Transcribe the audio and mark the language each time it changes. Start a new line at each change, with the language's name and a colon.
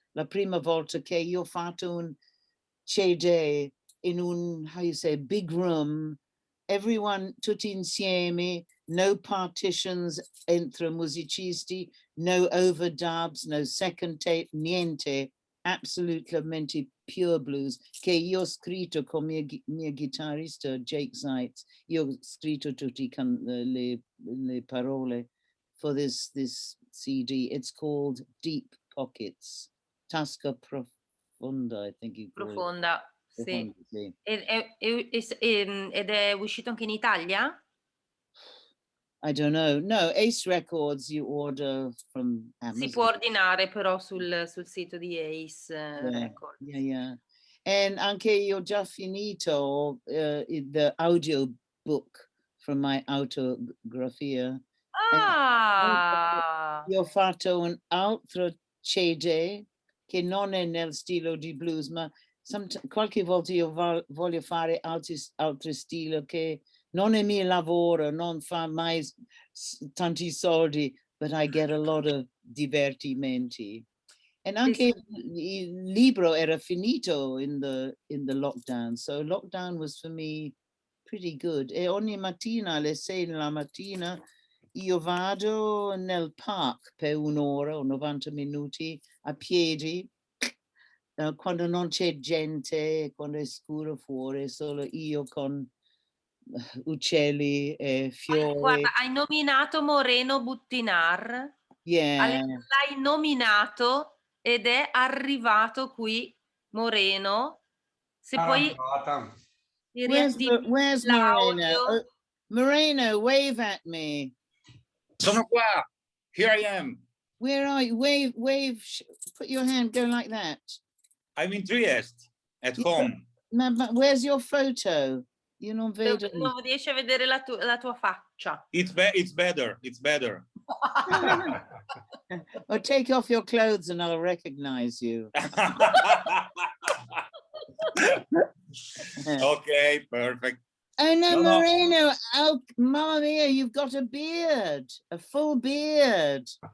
Italian: La prima volta che io ho fatto un CD in un,
English: how you say, big room, everyone
Italian: tutti insieme,
English: no partitions
Italian: entre musicisti,
English: no overdubs, no second tape,
Italian: niente, assolutamente
English: pure blues,
Italian: che io ho scritto con mio chitarrista Jake Seitz. Io ho scritto tutte le parole
English: for this CD. It's called Deep Pockets,
Italian: tasca profonda,
English: I think you call it.
Italian: Profonda, sì. Profonda, sì. Ed è uscito anche in Italia?
English: I don't know. No, Ace Records you order from
Italian: Si
English: Amazon.
Italian: può ordinare però sul sito di Ace Records.
English: Yeah.
Italian: And anche io ho già finito
English: the audio book from my
Italian: autografia. Ah! Io ho fatto un altro CD che non è nel stile di blues, ma qualche volta io voglio fare altri stili che non è mio lavoro, non fa mai tanti soldi,
English: but I get a lot of
Italian: divertimenti. E anche il libro era finito
English: in the lockdown, so lockdown was for me pretty good.
Italian: E ogni mattina alle 6 della mattina io vado nel park per un'ora o 90 minuti a piedi, quando non c'è gente, quando è scuro fuori, solo io con uccelli e fiori. Guarda, hai nominato Moreno Buttinar.
English: Yeah.
Italian: L'hai nominato ed è arrivato qui Moreno. Se puoi riattivi
English: Where's Moreno?
Italian: l'audio.
English: Moreno, wave at me.
Italian: Sono qua.
English: Here I am. Where are you? Wave, put your hand, go like that. I'm in Trieste, at home.
Italian: Ma
English: where's your photo?
Italian: Io non vedo. Non riesci a vedere la tua faccia.
English: It's better. It's better. Or take off your clothes and I'll recognize you. Okay, perfect. Oh no, Moreno! Oh, mamma mia! You've got a beard, a full beard.